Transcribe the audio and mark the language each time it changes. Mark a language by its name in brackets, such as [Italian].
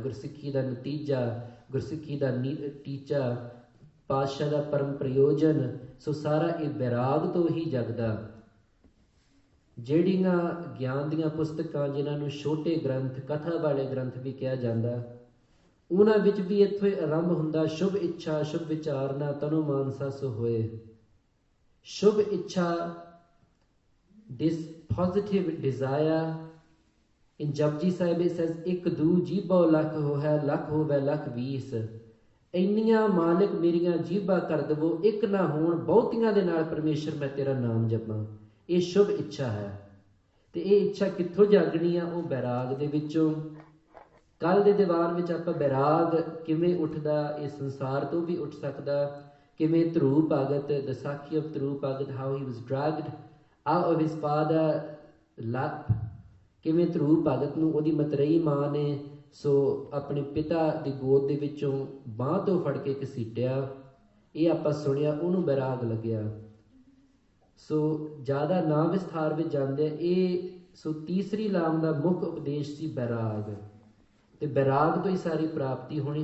[Punjabi] ਗੁਰਸਿੱਖੀ ਦਾ ਨਤੀਜਾ, ਗੁਰਸਿੱਖੀ ਦਾ ਟੀਚਾ, ਪਾਤਸ਼ਾਹ ਦਾ ਪਰਮ ਪ੍ਰਯੋਜਨ ਸੋ ਸਾਰਾ ਇਹ ਵਿਰਾਗ ਤੋਂ ਹੀ ਜਗਦਾ। ਜਿਹੜੀਆਂ ਗਿਆਨ ਦੀਆਂ ਪੁਸਤਕਾਂ ਜਿਨ੍ਹਾਂ ਨੂੰ ਛੋਟੇ ਗ੍ਰੰਥ, ਕਥਾ ਵਾਲੇ ਗ੍ਰੰਥ ਵੀ ਕਿਹਾ ਜਾਂਦਾ, ਉਹਨਾਂ ਵਿੱਚ ਵੀ ਇੱਥੋਂ ਹੀ ਆਰੰਭ ਹੁੰਦਾ, ਸ਼ੁਭ ਇੱਛਾ ਸ਼ੁਭ ਵਿਚਾਰਨਾ ਤਨੋ ਮਾਨਸਾ ਸੋ ਹੋਏ। [English] ਸ਼ੁਭ ਇੱਛਾ, this positive desire. In Japji Sahib it says, [Punjabi] ਇੱਕ ਦੂ ਜੀਭੋ ਲੱਖ ਹੋਵੇ ਲੱਖ ਹੋਵੇ ਲੱਖ 20। ਇੰਨੀਆਂ ਮਾਲਿਕ ਮੇਰੀਆਂ ਜੀਭਾਂ ਕਰ ਦੇਵੋ, ਇੱਕ ਨਾ ਹੋਣ ਬਹੁਤੀਆਂ ਦੇ ਨਾਲ ਪਰਮੇਸ਼ਰ ਮੈਂ ਤੇਰਾ ਨਾਮ ਜਪਾਂ। ਇਹ ਸ਼ੁਭ ਇੱਛਾ ਹੈ। ਤੇ ਇਹ ਇੱਛਾ ਕਿੱਥੋਂ ਜਾਗਣੀ ਆ? ਉਹ ਬੈਰਾਗ ਦੇ ਵਿੱਚੋਂ। ਕੱਲ ਦੇ ਦੀਵਾਨ ਵਿੱਚ ਆਪਾਂ ਬੈਰਾਗ ਕਿਵੇਂ ਉੱਠਦਾ, ਇਹ ਸੰਸਾਰ ਤੋਂ ਵੀ ਉੱਠ ਸਕਦਾ। ਕਿਵੇਂ ਧਰੂ ਭਗਤ, [English] the Sakhi of Dhruv Bhagat, how he was dragged out of his father's lap। [Punjabi] ਕਿਵੇਂ ਧਰੂ ਭਗਤ ਨੂੰ ਉਹਦੀ ਮਤਰੇਈ ਮਾਂ ਨੇ ਸੋ ਆਪਣੇ ਪਿਤਾ ਦੀ ਗੋਦ ਦੇ ਵਿੱਚੋਂ ਬਾਂਹ ਤੋਂ ਫੜ ਕੇ ਘਸੀਟਿਆ। ਇਹ ਆਪਾਂ ਸੁਣਿਆ, ਉਹਨੂੰ ਬੈਰਾਗ ਲੱਗਿਆ। ਸੋ ਜ਼ਿਆਦਾ ਨਾ ਵਿਸਥਾਰ ਵਿੱਚ ਜਾਂਦੇ, ਇਹ ਸੋ ਤੀਸਰੀ ਲਾਮ ਦਾ ਮੁੱਖ ਉਪਦੇਸ਼ ਸੀ ਬੈਰਾਗ, ਤੇ ਬੈਰਾਗ ਤੋਂ ਹੀ ਸਾਰੀ ਪ੍ਰਾਪਤੀ ਹੋਣੀ।